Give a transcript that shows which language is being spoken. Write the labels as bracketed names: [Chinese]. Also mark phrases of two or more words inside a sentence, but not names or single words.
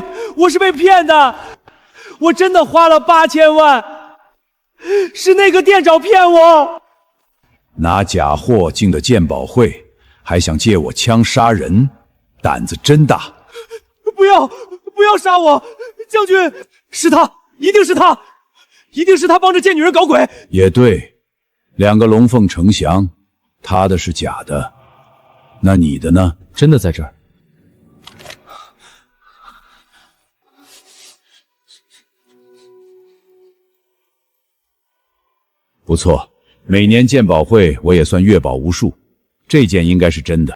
[Chinese] 我是被騙的，我真的花了8000萬，是那個店長騙我。拿假貨進的鑑寶會，還想借我槍殺人，膽子真大！不要殺我，將軍，是他，一定是他，一定是他幫着賤女人搞鬼。也對，2個龍鳳呈祥，他的是假的，那你的呢？真的在這兒。不錯，每年鑑寶會我也算月寶無數，這件應該是真的。